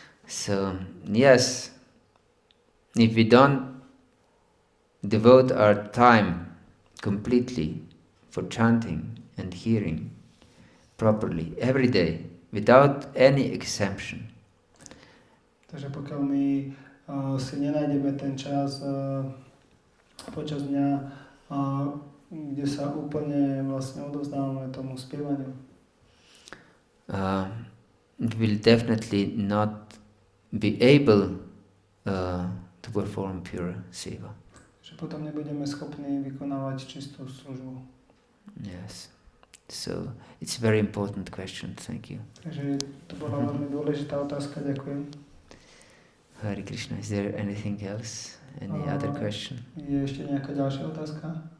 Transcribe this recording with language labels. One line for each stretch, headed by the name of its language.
English: So, yes, if we don't devote our time completely for chanting and hearing properly every day, without any exemption,
Slovak: takže pokiaľ my si nenájdeme ten čas počas dňa, kde sa úplne vlastne odovzdávame tomu spievaniu,
English: it will definitely not be able to perform pure seva.
Slovak: že potom nebudeme schopní vykonávať čistú službu.
English: Yes. So it's a very important question. Thank you.
Slovak: Takže to bola veľmi dôležitá otázka. Ďakujem.
English: Hare Krishna. Is there anything else? Any other question?
Slovak: Je ešte nejaká ďalšia otázka?